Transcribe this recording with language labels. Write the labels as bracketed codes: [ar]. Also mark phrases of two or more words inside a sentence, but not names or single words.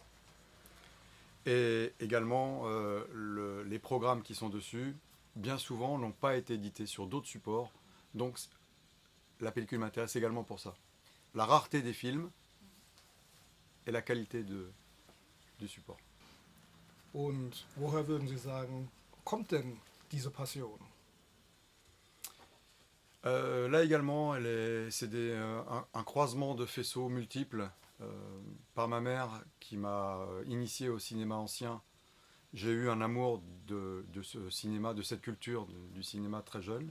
[fr] Et également, les programmes qui sont dessus, bien souvent, n'ont pas été édités sur d'autres supports. Donc, la pellicule m'intéresse également pour ça. La rareté des films et la qualité du support. [de] Und woher würden Sie sagen, kommt denn diese Passion? [fr] Là également, c'est un croisement de faisceaux multiples. Par ma mère qui m'a initié au cinéma ancien, j'ai eu un amour de ce cinéma, de cette culture du cinéma très jeune.